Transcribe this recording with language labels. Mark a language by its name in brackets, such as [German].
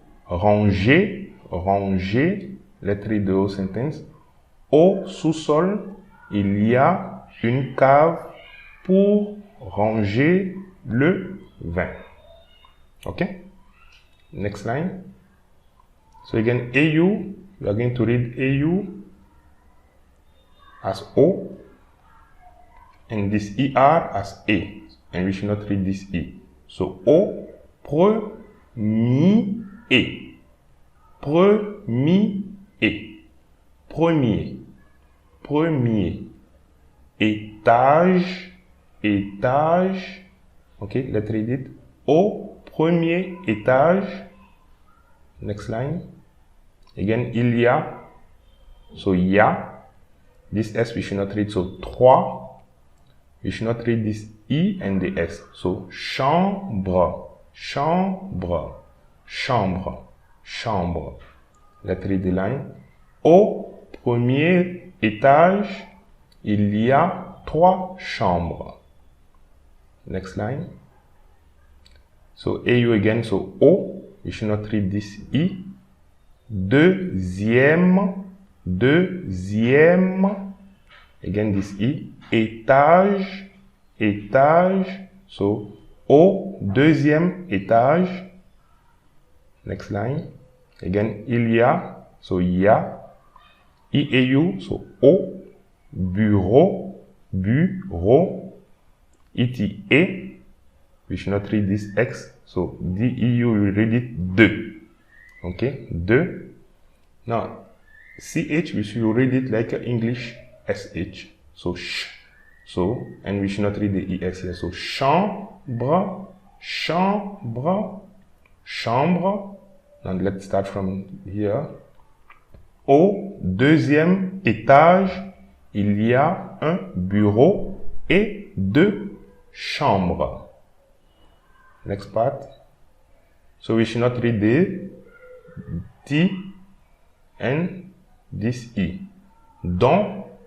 [English] Ranger, ranger, let's read the whole sentence. [French] Au sous-sol, il y a une cave pour ranger le vin. [English] Okay. Next line. So again, AU, we are going to read AU as O, and this ER as A, and we should not read this E. [French] So, au premier, premier, premier, premier, étage, étage, [English] okay, let's read it, [French] au premier étage. [English] Next line. Again, [French] il y a, [English] so y a, this S we should not read, so 3, we should not read this I and the S. So, chambre, chambre, chambre, chambre. Let's read the line. [French] Au premier étage, il y a 3 chambres. [English] Next line. So, AU again, so O, we should not read this I. Deuxième, deuxième, again this I. [French] Étage, étage, so au deuxième étage. [English] Next line. Again, [French] il y a, [English] so y a. [French] IAU, so au bureau, bureau. [English] ITA, we should not read this X, so DEU, we read it de. Okay, de. Now, CH, we should read it like English SH, so sh. So, and we should not read the ES here. So, chambre, chambre, chambre. Now, let's start from here. [French] Au deuxième étage, il y a un bureau et 2 chambres. [English] Next part. So, we should not read the T and this E. Dans.